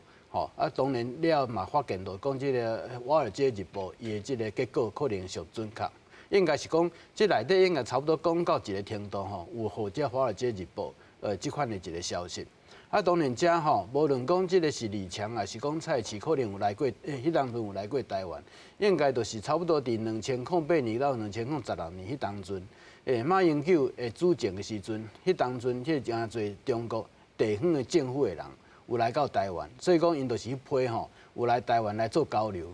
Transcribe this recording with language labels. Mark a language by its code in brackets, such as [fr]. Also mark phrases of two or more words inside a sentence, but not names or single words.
[nan] 吼啊，当然了嘛，发现到讲这个《华尔街日报》伊的这个结果可能上准确，应该是讲这内底应该差不多讲到一个程度吼，有或者《华尔街日报》这款的一个消息。啊，当然遮吼，无论讲这个是李强还是讲蔡奇，可能有来过，迄当阵有来过台湾，应该就是差不多伫2008年到2016年迄当阵，马英九主政的时阵，迄当阵迄真侪中国地方的政府的人。有来到台湾，所以讲因就是去批吼，有来台湾来做交流。